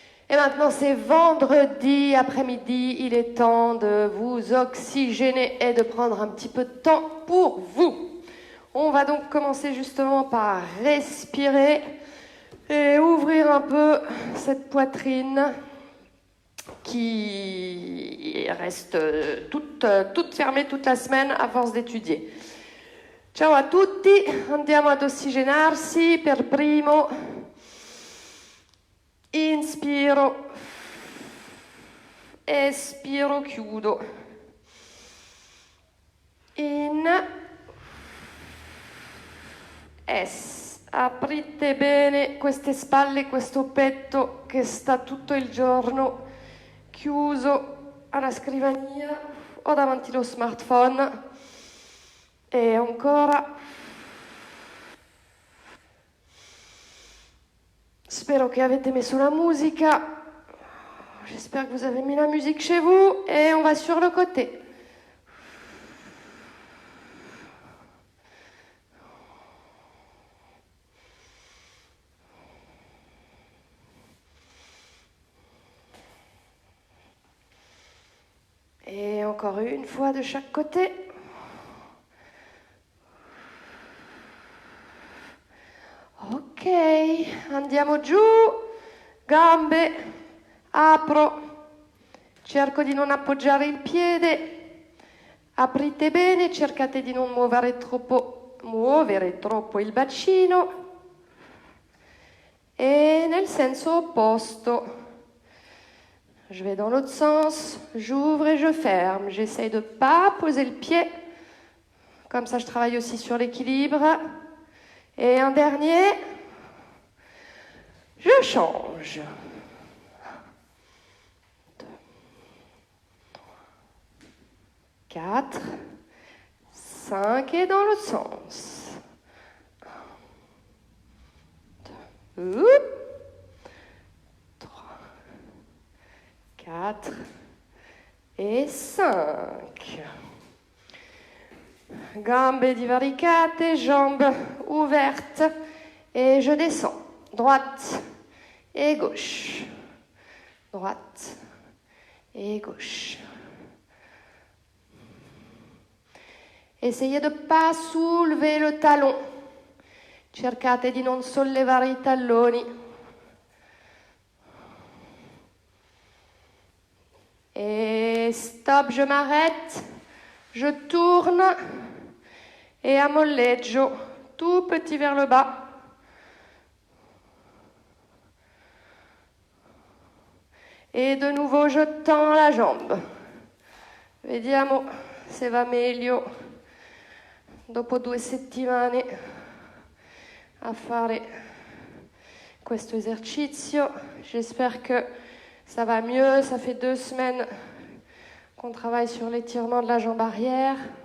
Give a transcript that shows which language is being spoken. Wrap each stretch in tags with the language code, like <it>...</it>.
<fr>Et maintenant, c'est vendredi après-midi. Il est temps de vous oxygéner et de prendre un petit peu de temps pour vous. On va donc commencer justement par respirer et ouvrir un peu cette poitrine qui reste toute fermée toute la semaine à force d'étudier.</fr> <it>Ciao a tutti, andiamo ad ossigenarsi. Per primo inspiro, espiro, chiudo. In, es. Aprite bene queste spalle, questo petto che sta tutto il giorno chiuso alla scrivania o davanti allo smartphone. E ancora. Spero che avete messo la musica.</it> <fr>J'espère que vous avez mis la musique chez vous. Et on va sur le côté. Et encore une fois de chaque côté.</fr> <it>Ok, andiamo giù, gambe, apro, cerco di non appoggiare il piede, aprite bene, cercate di non muovere troppo il bacino et nel senso opposto.</it> <fr>Je vais dans l'autre sens, j'ouvre et je ferme. J'essaye de ne pas poser le pied. Comme ça, je travaille aussi sur l'équilibre. Et un dernier, je change. 2, 4, 5 et dans l'autre sens. 2, 3, 4 et 5.</fr> <it>Gambe divaricate,</it> <fr>jambes ouvertes et je descends. Droite et gauche. Droite et gauche. Essayez de ne pas soulever le talon.</fr> <it>Cercate di non sollevare i talloni.</it> <fr>Et stop, je m'arrête. Je tourne et ammolleggio, tout petit vers le bas. Et de nouveau, je tends la jambe.</fr> <it>Vediamo se va meglio dopo 2 settimane a fare questo esercizio.</it> <fr>J'espère que ça va mieux. Ça fait 2 semaines qu'on travaille sur l'étirement de la jambe arrière.</fr>